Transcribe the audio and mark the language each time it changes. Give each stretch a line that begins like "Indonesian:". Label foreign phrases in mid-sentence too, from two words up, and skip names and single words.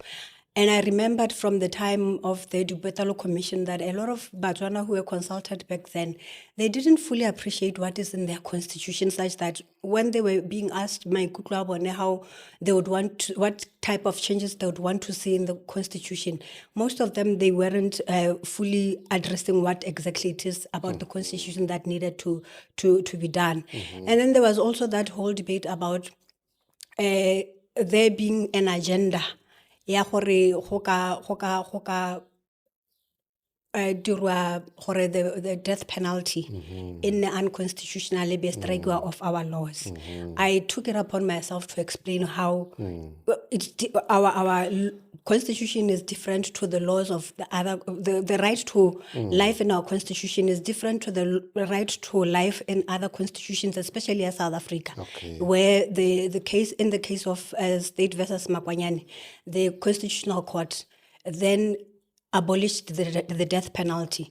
English: And I remembered from the time of the Dubetalo Commission that a lot of Botswana who were consulted back then, they didn't fully appreciate what is in their constitution, such that when they were being asked how they would what type of changes they would want to see in the constitution, most of them, they weren't fully addressing what exactly it is about the constitution that needed to be done. And then there was also that whole debate about there being an agenda
Tswana: ya gore dirwa gore
English: the death penalty in the unconstitutional be striker of our laws. I took it upon myself to explain how our constitution is different to the laws of the other. The right to life in our constitution is different to the right to life in other constitutions, especially in South Africa, where the case of State versus Makwanyane, the Constitutional Court then abolished the death penalty.